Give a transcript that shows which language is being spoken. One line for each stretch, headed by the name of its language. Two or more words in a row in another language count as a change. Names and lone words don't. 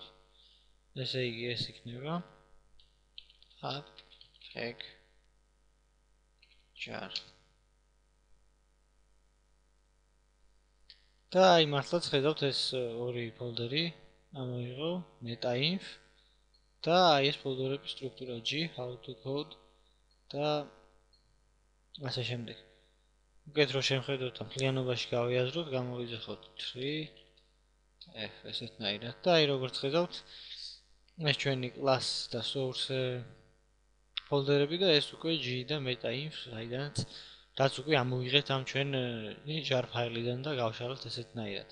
Georgian: ესე იგი ეს იქნება apppack jar. და აი მართლაც ხედავთ ეს ორი ფოლდერი ამოიღო meta-inf და აი ეს ფოლდერების სტრუქტურა g how to code და ასე შემდეგ. უკეთ რო შევხედოთ და მთლიანობაში გავიაზროთ, გამოვიძახოთ 3f ესეთნაირად და აი როგორც ხედავთ ეს ჩვენი class და source ფოლდერები და ეს უკვე g და meta-inf, საიდანაც რაც უკვე ამოვიღეთ ამ ჩვენ jar ფაილიდან და გავშალოთ ესეთნაირად.